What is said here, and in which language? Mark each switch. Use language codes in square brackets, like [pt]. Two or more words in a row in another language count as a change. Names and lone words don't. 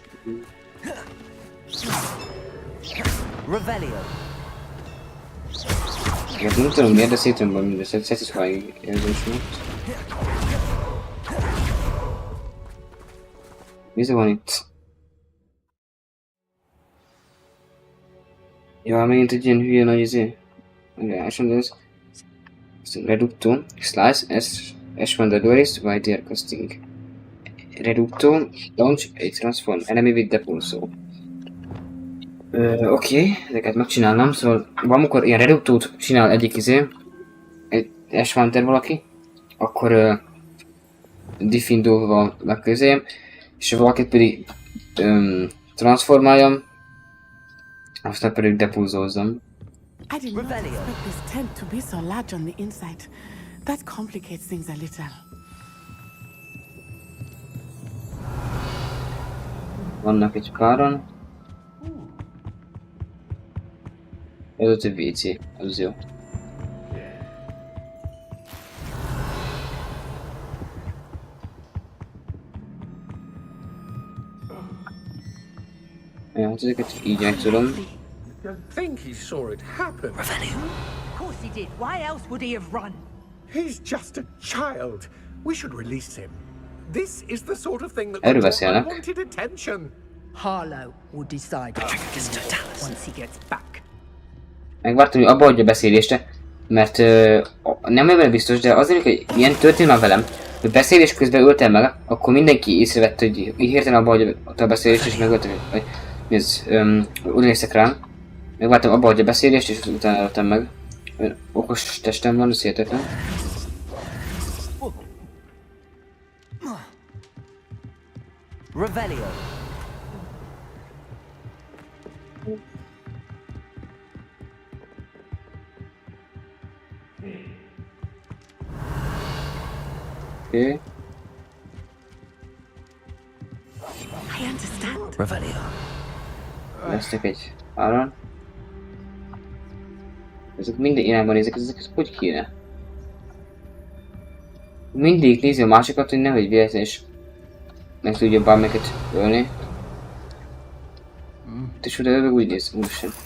[hu] Hát nem tudom miért, de szétrömből mindezt, satisfying érzés volt. Mi van itt? Ja, megint egy ilyen hülye nagy izé. Megállásom, de ez... [en] Reducto, slice, S1 white deer casting. Reducto, launch a transform enemy with depulso. [hu] Oké, ezeket megcsinálnám, szóval valamikor ilyen reductót csinál egyik izé, egy S1 valaki, akkor diffindóval megközém, és valakit pedig transformáljam, aztán pedig depulzózzam. [en] I did not expect this tent to be so large on the inside. That complicates things a little. [hu] Vannak egy páran. Ez ott egy WC, az jó. Ja, hát ezeket így meg tudom. [en] I think he saw it happen. Of course he did. Why else would he have run? He's just a child. We should release him. This is the sort of thing that [hu] Erről [en] would draw [hu] beszélnek. [en] unwanted attention. Harlow will decide once he gets back. [hu] Megvártam, hogy abba hagyja a beszélést, mert nem ebben biztos, de azért, hogy ilyen történt már velem, hogy beszélés közben öltem meg, akkor mindenki észrevett, hogy így hirtelen abba hagyja a beszélést, és megöltem, hogy ez, úgy néztek rám. Megvártam abba hagyja a beszélést, és utána öltem meg. Okos testem van, ez hihetetlen. Revelio. Oké. [en] I understand. [hu] Revelio. Lesznek egy áron. Ezek minden irányban nézek, ezeket hogy kéne? Mindig nézi a másikat, hogy nehogy véletlen is meg tudja bármelyiket ölni. És oda úgy néz, úristen.